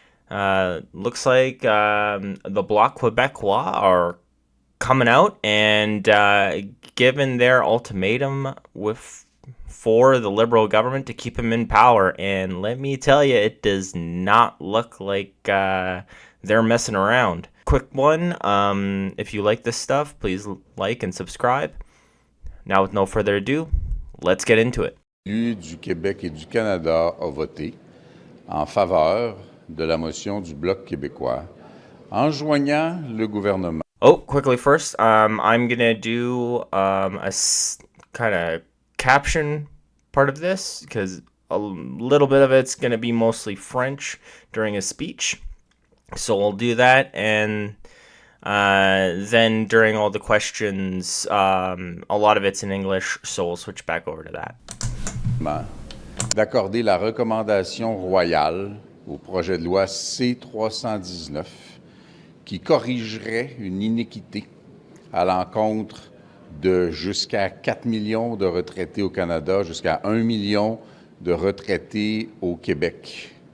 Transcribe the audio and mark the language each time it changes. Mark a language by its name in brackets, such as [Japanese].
[English] Looks like the Bloc Quebecois are coming out and giving their ultimatum for the Liberal government to keep him in power. And let me tell you, it does not look like they're messing around. Quick one. If you like this stuff, please like and subscribe. Now, with no further ado, let's get into it. [French] L'élu du Québec et du Canada a voté en faveur de la motion du Bloc québécois, enjoignant le gouvernement. [English] Oh, quickly first, I'm gonna do a kind of caption part of this because a little bit of it's gonna be mostly French during his speech. So we'll do that, and then during all the questions, a lot of it's in English, so we'll switch back over to that. [French] D'accorder la recommandation royale au projet de loi C-319 qui corrigerait une iniquité à l'encontre de jusqu'à 4 millions de retraités au Canada, jusqu'à 1 million de retraités au Québec.